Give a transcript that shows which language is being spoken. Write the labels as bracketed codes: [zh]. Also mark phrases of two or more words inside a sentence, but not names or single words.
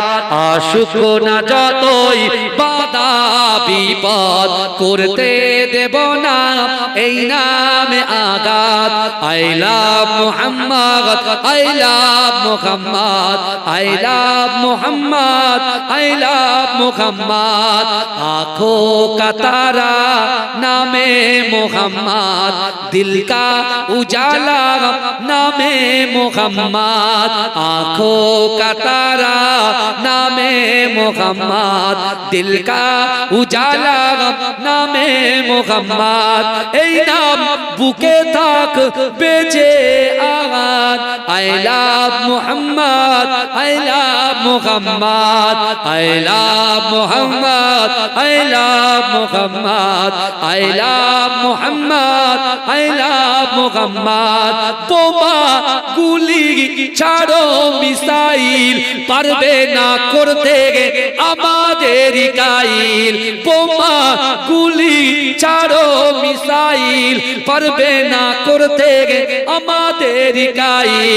[bn] আশুক না যতই বাধা বিপদ, করতে দেব না এই নামে আঘাত। [en] I love Muhammad, I love Muhammad, I love Muhammad, I love Muhammad. [hi] आँखों का तारा नामे मुहम्मद, दिल का उजाला नामे मुहम्मद। आँखों का तारा नामे मुहम्मद, दिल का उजाला नामे मुहम्मद। [bn] এই নাম বুকে থাক বেজে আওয়াজ। [en] I love Muhammad, I love Muhammad, I love Muhammad, I love Muhammad, I love Muhammad, I love Muhammad। [bn] বোমা গুলি ছাড়ো মিসাইল, পারবে না করতে আমাদের কাইল। বোমা গুলি ছাড়ো মিসাইল, পারবে না করতে আমাদের কাইল।